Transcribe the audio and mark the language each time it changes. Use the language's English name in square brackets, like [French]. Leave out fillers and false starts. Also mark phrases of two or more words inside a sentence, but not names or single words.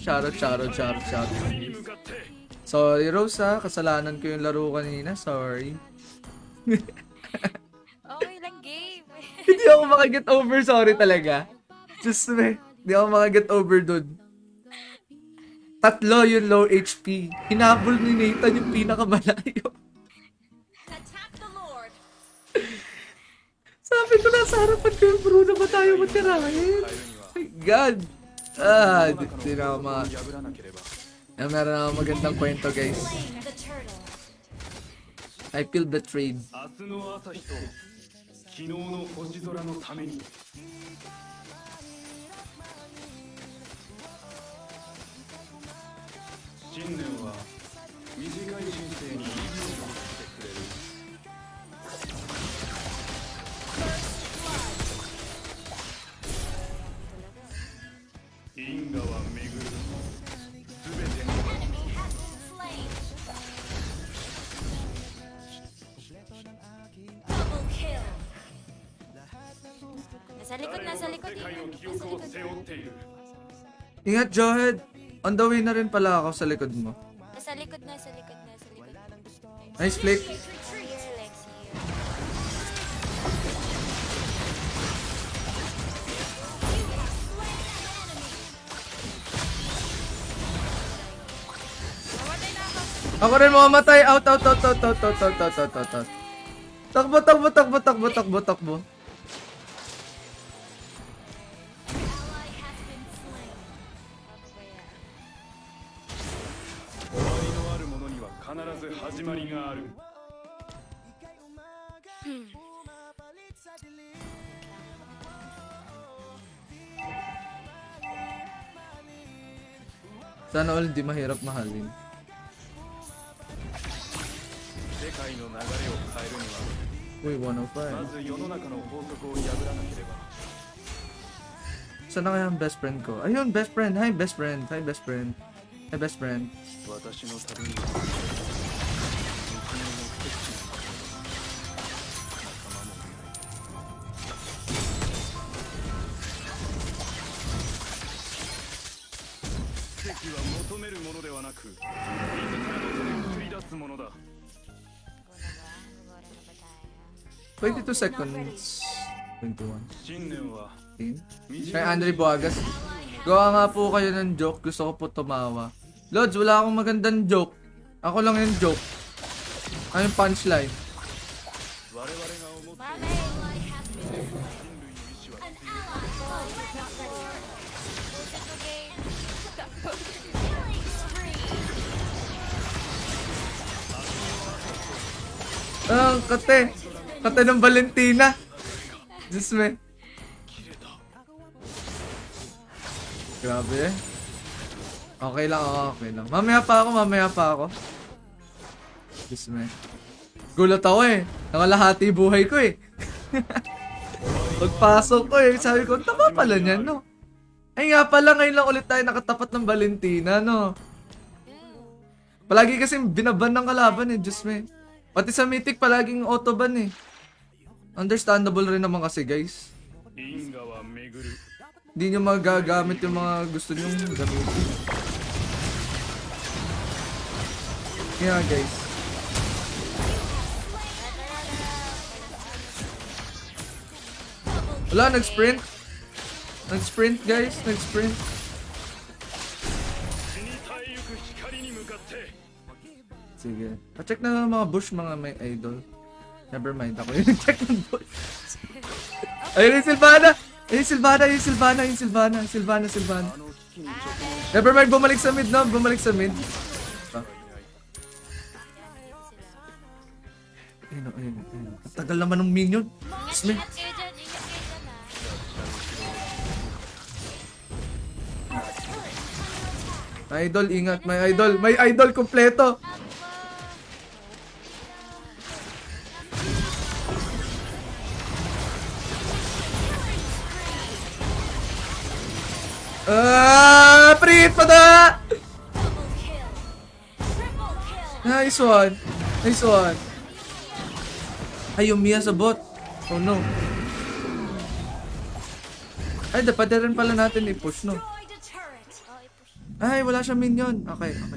[English] Shoutout. [Filipino] Sorry Rosa, kasalanan ko yung laro kanina. [English] Sorry. [Filipino] Okay lang game. Hindi ako makaget over. Sorry talaga. [English] Just me. [Filipino] Hindi ako makaget over dun. 3 yung low HP. Hinabol ni Nathan yung pinakamalayo. [English] Attack the Lord. [Filipino] Sabi ko nasa harapan ko yung Bruno ba tayo matirahin? [English] My God. [Filipino] Di na ako meron ako magandang kwento guys. [English] Slay the turtle. I feel betrayed. [Japanese] 明日の朝日と昨日の星空のために信念は短い人生に意義を持ってくれる因果は巡るすべての [English] Enemy has been slain. Double kill. [Filipino] Nasa likod. [Japanese] 世界の記憶を背負っている [Filipino] Ingat Johed. [English] On the way [Filipino] na rin pala ako sa likod mo. Nasa likod. [English] Nice flick. Here, [Filipino] Lexi. Mamatay na ako. Ako rin mamamatay. Out. Takbo. [English] Ally has been slain. [Japanese] 終わりのあるものには必ず始まりがある [Filipino] Sana all hindi mahirap mahalin. [Japanese] 世界の流れを変えるには [Filipino] Uy, 105. [Japanese] まず世の中の法則を破らなければ [Filipino] Saan na kaya ang best friend ko? Ayun, [English] best friend. Hi, best friend. My best friend. [Japanese] 私の旅には道の目的地もない仲間もいない奇跡は求めるものではなく自らの手で作り出すものだ [Filipino] Go na ba? Siguro na ba tayo? [English] 22 seconds. 21. [Japanese] 信念は 15. [Filipino] Kay Andre Boagas. Gawa nga po kayo ng joke. Gusto ko po tumawa. Lods, wala akong magandang joke. Ako lang yung joke. Ano yung punchline? [Japanese] 我々が思って [Filipino] Mami! [English] Ally has been slain. [Japanese] 人類の意志は [English] An ally has been [Filipino] Bullshit mo game! [English] killing spree. Kate. [Filipino] Kate ng Valentina. Diyos me. Grabe. Okay lang, okay lang. Mamaya pa ako. Diyos me. Gulat ako eh. Nakalahati buhay ko eh. Pagpasok ko eh, sabi ko, tama pala niyan, no? Ay nga pala, ngayon lang ulit tayo nakatapat ng Valentina, no? Palagi kasi binaban ng kalaban eh, Diyos me. Pati sa Mythic, palaging autoban eh. Understandable rin naman kasi, guys. [Japanese] 因果は巡る [Filipino] Hindi nyo magagamit yung mga gusto nyo gamitin. Kaya, guys. Wala, nag-sprint. Nag-sprint, guys. Nag-sprint. [Japanese] 死に絶えゆく光に向かって [Filipino] Sige. Pa-check na lang mga bush, mga may idol. [English] Never mind, [Filipino] ako yung check ng bush. Ayun yung Sylvana! Ayun yung Sylvana, yung Sylvana, yung Sylvana, Sylvana, Sylvana. [Japanese] あの危機に直面 [English] Never mind, [Filipino] bumalik sa mid, no? Bumalik sa mid. Ah. Ayun, ayun, ayun. Ang tagal naman ng minion. Diyos me. Ingat kayo dyan! Ingat kayo dyan [English] My idol, ingat. My idol. My idol, [Filipino] kompleto. Prit pa na! [English] Double kill. Triple kill. Nice one. Nice one. [Filipino] Ay, yung Mia sa bot. [English] Oh no. [Filipino] Ay, dapat na rin pala natin i-push, no? [English] Destroyed a turret. [Filipino] Oh, i-push. Ay, wala siya minion. Okay, okay.